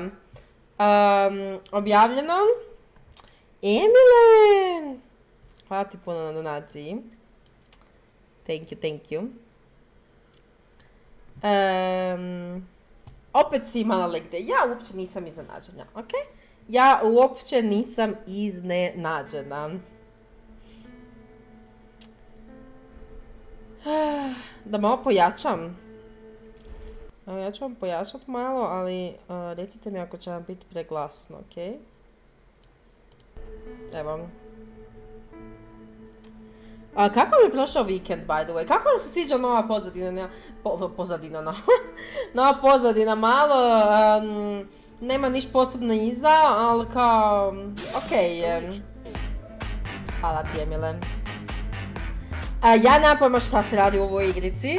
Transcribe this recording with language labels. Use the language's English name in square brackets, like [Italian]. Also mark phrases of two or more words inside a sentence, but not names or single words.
[Croatian] Objavljeno. Emile! Hvala ti puno na donaciji. [English] Thank you. [Croatian] Opet si imala legde. Ja uopće nisam iznenađena, ok? Ja uopće nisam iznenađena. Da malo pojačam. Ja ću vam pojačati malo, ali recite mi ako će vam biti preglasno, ok? Evo. Kako mi je prošao vikend, [English] by the way? [Croatian] Kako vam se sviđa nova pozadina? Nova pozadina, malo, nema niš posebno iza, ali kao, ok je. Hvala ti, Emile. Ja nemam pojma šta se radi u ovoj igrici.